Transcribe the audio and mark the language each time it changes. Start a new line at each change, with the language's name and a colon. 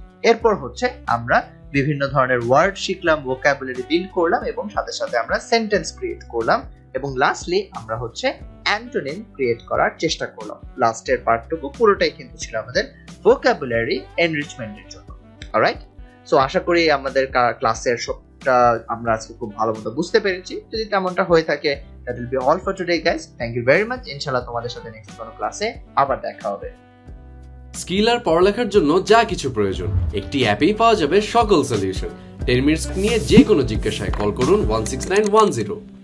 Bangla: এরপর হচ্ছে আমরা বিভিন্ন ধরনের ওয়ার্ড শিখলাম, ভোকাবুলারি বিল্ড করলাম এবং সাথে সাথে আমরা সেন্টেন্স ক্রিয়েট করলাম এবং লাস্টলি আমরা হচ্ছে অ্যান্টোনিম ক্রিয়েট করার চেষ্টা করলাম। লাস্টের পার্টটুকু পুরোটাই কিন্তু ছিল আমাদের ভোকাবুলারি এনরিচমেন্টের জন্য। অলরাইট, সো আশা করি আমাদের ক্লাসের সবটা আমরা আজকে খুব ভালো মতো বুঝতে পেরেছি। যদি তেমনটা হয়ে থাকে,
English: that will be all for today guys. Thank you very much.
Bangla: ইনশাআল্লাহ তোমাদের সাথে নেক্সট কোনো ক্লাসে আবার দেখা হবে। স্কিল আর পড়ালেখার জন্য যা কিছু প্রয়োজন একটি অ্যাপেই পাওয়া যাবে সকল সলিউশন। 10 মিনিটস নিয়ে যে কোনো জিজ্ঞাসায় কল করুন 16910।